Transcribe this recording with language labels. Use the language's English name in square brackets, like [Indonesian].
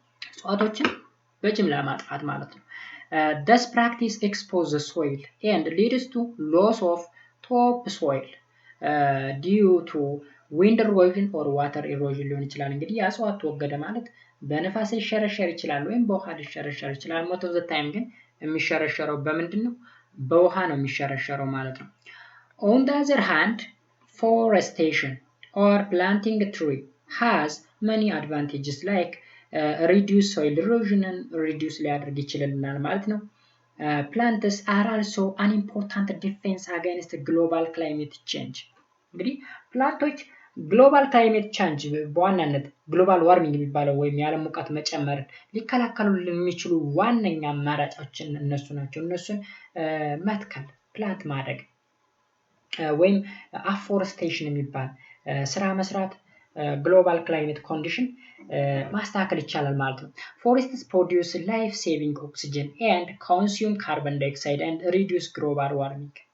[Amharic] እጽዋቶችን በጅምላ ማጥፋት ማለት ነው። [English] This practice exposes the soil and leads to loss of topsoil due to wind erosion or water erosion [Amharic] ሊሆን ይችላል። እንግዲህ ያጽዋት ተወገደ ማለት በነፋስ ሊሸረሸር ይችላል ወይም በውሃ ሊሸረሸር ይችላል። [English] most of the time [Amharic] ግን የሚሸረሸረው በምንድነው? በውሃ ነው የሚሸረሸረው ማለት ነው። [English] On the other hand, forestation or planting a tree has many advantages like reduce soil erosion and reduce [Amharic] ሊያደርግ ይችላል ማለት ነው። [English] Plants are also an important defense against global climate change. [Amharic] እንግዲህ ፕላንቶች ግሎባል ክላይሜት ቼንጅ በዋናነት ግሎባል ዋርሚንግ የሚባለው ወይም የዓለም ሙቀት መጨመር ሊከላከሉ የሚችሉ ዋነኛ አማራጮችን እነሱ ናቸው። እነሱን መትከል ፕላንት ማድረግ ወይም አፎረስቴሽን የሚባል ስራ መስራት ግሎባል ክላይሜት ኮንዲሽን ማስተካከል ይቻላል ማለት ነው። [English] Forests produce life saving oxygen and consume carbon dioxide and reduce global warming.